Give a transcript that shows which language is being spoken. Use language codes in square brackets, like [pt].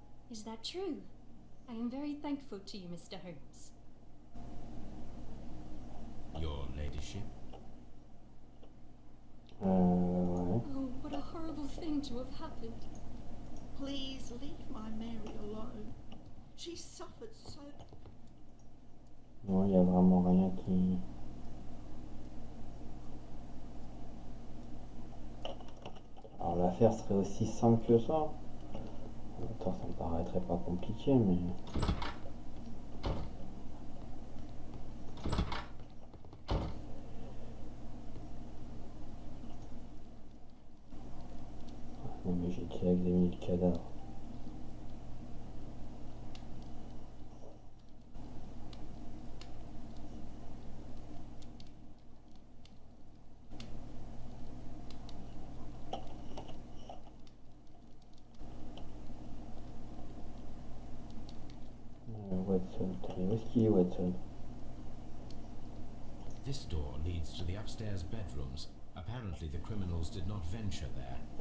[en] Is that true? I am very thankful to you, Mr. Holmes. Your ladyship? [fr] Ouais. [en] Oh, what a horrible thing to have happened. Please leave my Mary alone. She suffered so. [fr] Non, il n'y a vraiment rien qui... Alors l'affaire serait aussi simple que ça. Attends, ça me paraîtrait pas compliqué, mais... Non mais j'ai déjà examiné le cadavre. Watson, où est-ce qu'il est Watson? [en] This door leads to the upstairs bedrooms. Apparently the criminals did not venture there.